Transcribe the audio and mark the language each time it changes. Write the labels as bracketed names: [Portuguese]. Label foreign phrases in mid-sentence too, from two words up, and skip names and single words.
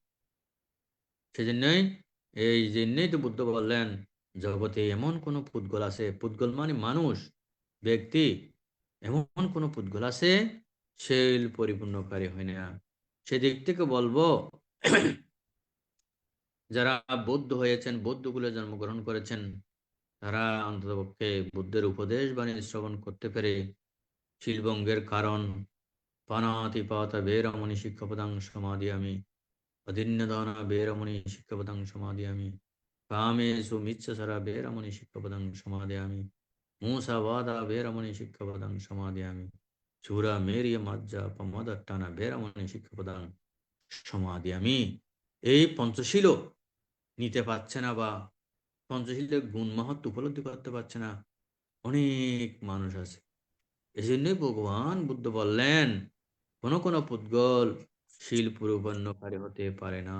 [Bangla] সেজন্যই এই জন্যই তো বুদ্ধ বললেন জগতে এমন কোনো পুদ্গল আছে, পুদ্গল মানে মানুষ, ব্যক্তি, এমন কোনো পুদ্গল আছে শিল পরিপূর্ণকারী হয় না। সেদিক থেকে বলবো যারা বৌদ্ধ হয়েছেন, বৌদ্ধকুলে জন্মগ্রহণ করেছেন, তারা অন্ততপক্ষে বুদ্ধের উপদেশ বাণী শ্রবণ করতে পেরে শিলভঙ্গের কারণ [Pali] পানাতিপাত বেরমণি শিক্ষাপদাং সমাদিয়ামি অদিন্যদান বেরমণি শিক্ষাপদাং সমাদিয়ামি কামেষু মিচ্ছাচারা বেরমণি শিক্ষাপদাং সমাদিয়ামি मूसावादा बेरमणि शिक्षापदां समादयामि चूरा मेरिय मज्जा पमदट्टाना बेरमणि शिक्षापदां समादयामि। [Bangla] এই পঞ্চশীল নিতে পারছে না বা পঞ্চশীলের গুণ মহত্ব উপলব্ধি করতে পারছে না অনেক মানুষ আছে। এই জন্যই ভগবান বুদ্ধ বললেন কোন কোন পুদ্গল শীল পরিপূর্ণকারী হতে পারে না।